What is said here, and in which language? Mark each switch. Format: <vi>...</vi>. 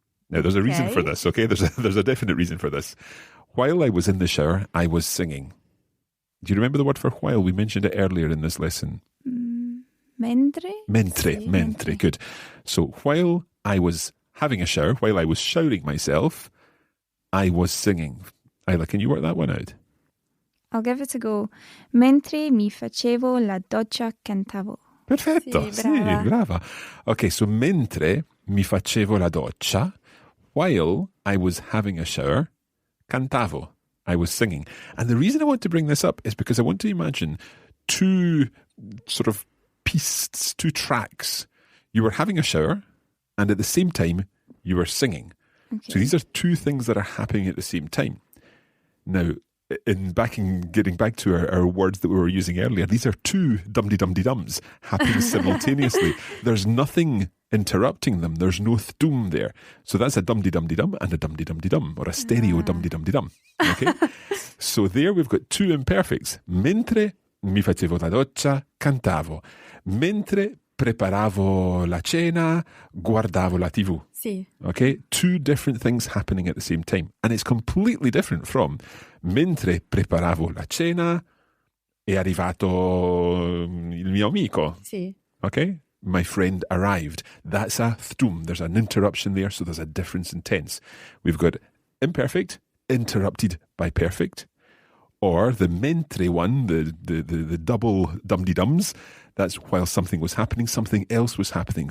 <en>Now, there's a reason for this, okay? There's a definite reason for this. While I was in the shower, I was singing. Do you remember the word for while? We mentioned it earlier in this lesson.</en> <it>Mentre?</it> <en>Mentre, good. So while I was having a shower, while I was showering myself, I was singing. Isla, can you work that one out? I'll give it a go.</en> <it>Mentre mi facevo la doccia cantavo. Perfetto, Sì, brava.</it> <en>Okay, so</en> <it>mentre mi facevo la doccia,</it> <en>while I was having a shower,</en> <it>cantavo.</it> <en>I was singing. And the reason I want to bring this up is because I want to imagine two sort of pieces, two tracks. You were having a shower, and at the same time, you were singing. Okay. So these are two things that are happening at the same time. Now, getting back to our words that we were using earlier, these are two dum-de-dum-de-dums happening simultaneously. There's nothing interrupting them. There's no thum there. So that's a dum-de-dum-de-dum and a dum-de-dum-de-dum, or a stereo dum-de-dum-de-dum. Okay? So there we've got two imperfects.</en> <it>Mentre mi facevo la doccia, cantavo. Mentre preparavo la cena, guardavo la TV. Sì.</it> <en>Okay? Two different things happening at the same time. And it's completely different from</en> <it>mentre preparavo la cena, è arrivato il mio amico. Sì.</it> <en>Okay? My friend arrived. That's a thum. There's an interruption there, so there's a difference in tense. We've got imperfect, interrupted by perfect. Or the mentre one, the double dum-de-dums, that's while something was happening, something else was happening.</en>